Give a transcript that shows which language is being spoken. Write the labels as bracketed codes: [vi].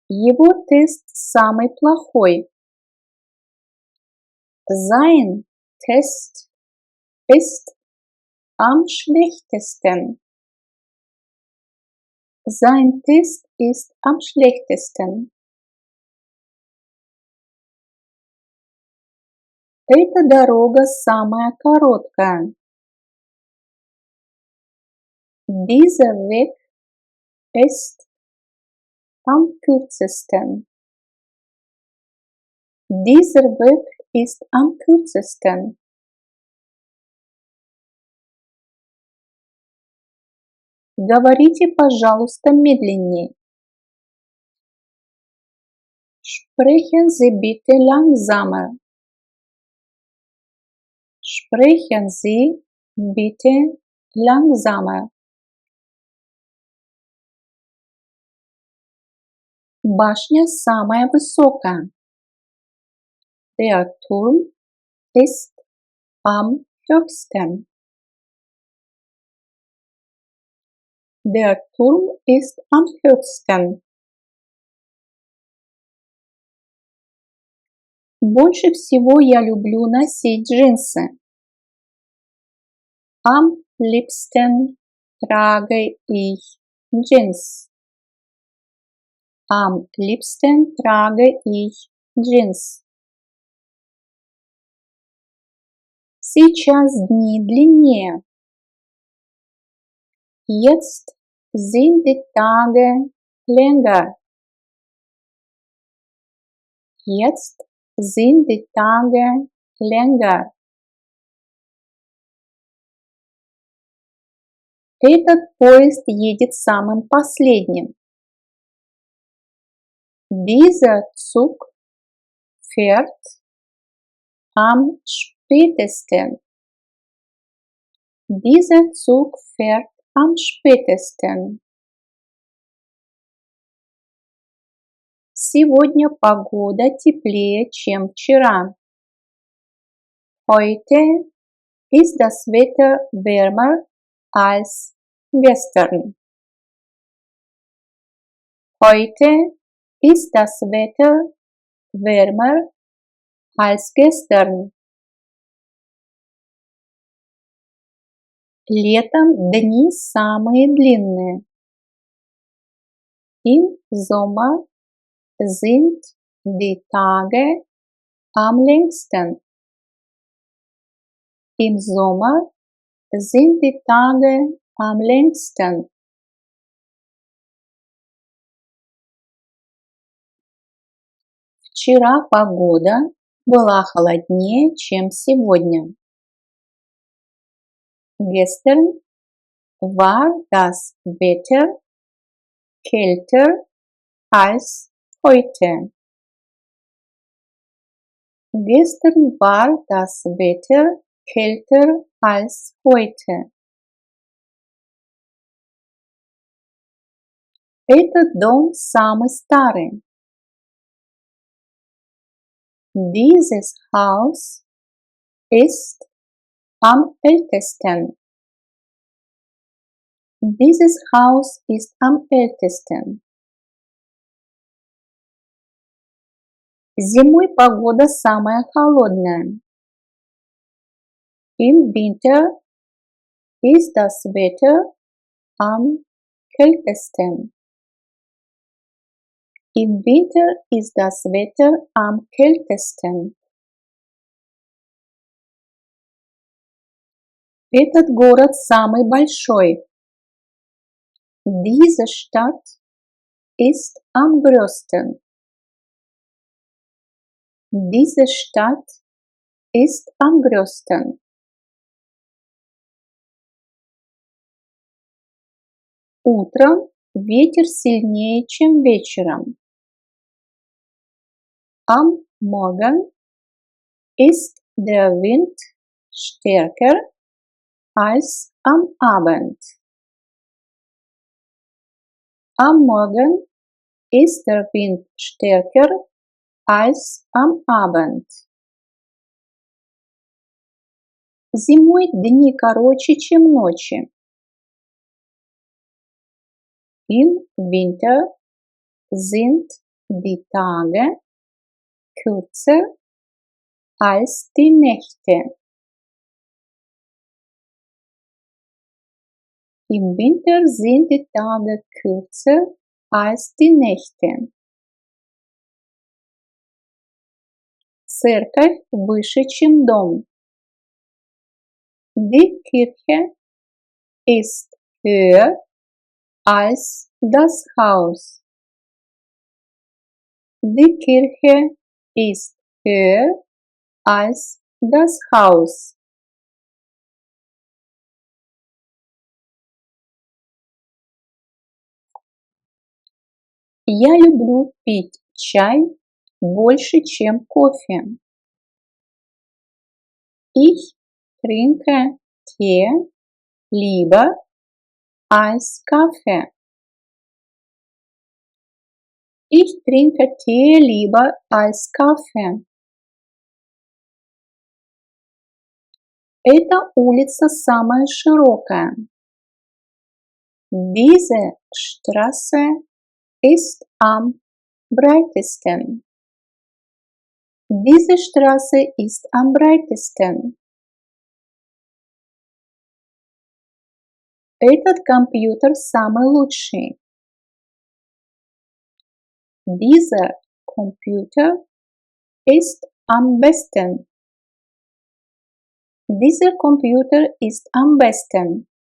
[ru] Его тест самый плохой. [de] Sein Test ist am schlechtesten. Sein Test ist am schlechtesten. [ru] Эта дорога самая короткая. [de] Dieser Weg ist am kürzesten. Dieser Weg ist am kürzesten. [ru] Говорите, пожалуйста, медленнее. [de] Sprechen Sie bitte langsamer. Sprechen Sie bitte langsamer. [ru] Башня самая высокая. [de] Der Turm ist am höchsten. Der Turm ist am höchsten. [ru] Больше всего я люблю носить джинсы. [de] Am liebsten trage ich Jeans. Am liebsten trage ich Jeans. [ru] Сейчас дни длиннее. [de] Jetzt sind die Tage länger. Jetzt sind die Tage länger. [ru] Этот поезд едет самым последним. [de] Dieser Zug fährt am spätesten. Dieser Zug fährt am spätesten. [ru] Сегодня погода теплее, чем вчера. [de] Heute ist das Wetter wärmer als gestern. Heute ist das Wetter wärmer als gestern. [ru] Летом дни самые длинные. [de] Im Sommer sind die Tage am längsten. Im Sommer sind die Tage am längsten. [ru] Вчера погода была холоднее, чем сегодня. [de] Gestern war das Wetter kälter als heute. Gestern war das Wetter kälter als heute. [ru] Этот дом самый старый. [de] Dieses Haus ist am ältesten. Dieses Haus ist am ältesten. [ru] Зимой погода самая холодная. [de] Im Winter ist das Wetter am kältesten. Im Winter ist das Wetter am kältesten. [ru] Этот город самый большой. [de] Diese Stadt ist am größten. Diese Stadt ist am größten. [ru] Утром ветер сильнее, чем вечером. [de] Am Morgen ist der Wind stärker als am Abend. Am Morgen ist der Wind stärker als am Abend. [ru] Зимой дни короче, чем ночи. [de] Im Winter sind die Tage kürzer als die Nächte. Im Winter sind die Tage kürzer als die Nächte. [ru] Церковь выше, чем дом. [de] Die Kirche ist höher als das Haus. Die Kirche ist höher als das Haus. [ru] Я люблю пить чай больше, чем кофе. [de] Ich trinke Tee lieber als Kaffee. Ich trinke Tee lieber als Kaffee. [ru] Эта улица самая широкая. [de] Diese Straße ist am breitesten. Diese Straße ist am breitesten. [ru] Этот компьютер самый лучший. [de] Dieser Computer ist am besten. Dieser Computer ist am besten.